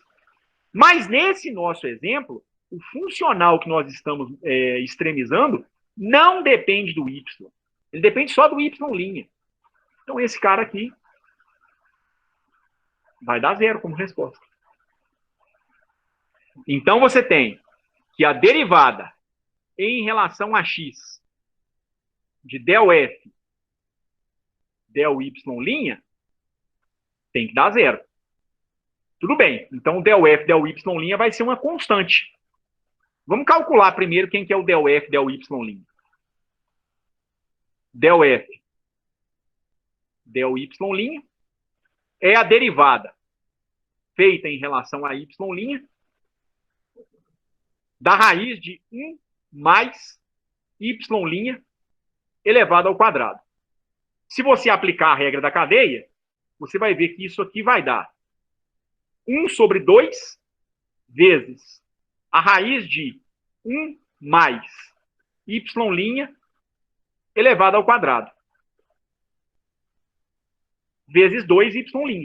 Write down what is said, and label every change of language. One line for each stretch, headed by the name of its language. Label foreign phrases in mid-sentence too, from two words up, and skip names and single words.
Portuguese: Mas nesse nosso exemplo, o funcional que nós estamos extremizando não depende do y. Ele depende só do y'. Então esse cara aqui vai dar zero como resposta. Então você tem que a derivada em relação a x de del f, del y' tem que dar zero. Tudo bem. Então o del f, del y' vai ser uma constante. Vamos calcular primeiro quem que é o del f, del y'. Del f, del y' é a derivada feita em relação a y' da raiz de 1 mais y' elevado ao quadrado. Se você aplicar a regra da cadeia, você vai ver que isso aqui vai dar 1 sobre 2 vezes a raiz de 1 mais y' elevado ao quadrado, vezes 2y'.